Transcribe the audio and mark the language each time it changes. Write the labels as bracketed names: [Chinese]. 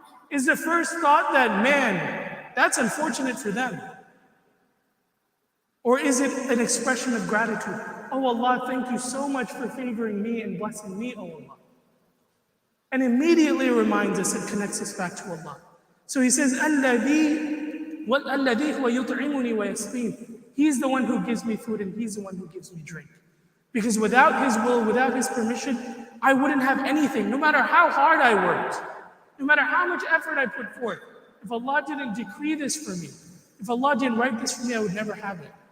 [English] Is the first thought that, man, that's unfortunate for them? Or is it an expression of gratitude? Oh Allah, thank you so much for favoring me and blessing me, oh Allah. And immediately it reminds us and connects us back to Allah. So he says, [Arabic] الَّذِي هُوَ يُطْعِمُنِي وَيَسْقِينِ. [English] He's the one who gives me food and he's the one who gives me drink. Because without his will, without his permission, I wouldn't have anything, no matter how hard I worked, no matter how much effort I put forth. If Allah didn't decree this for me, if Allah didn't write this for me, I would never have it.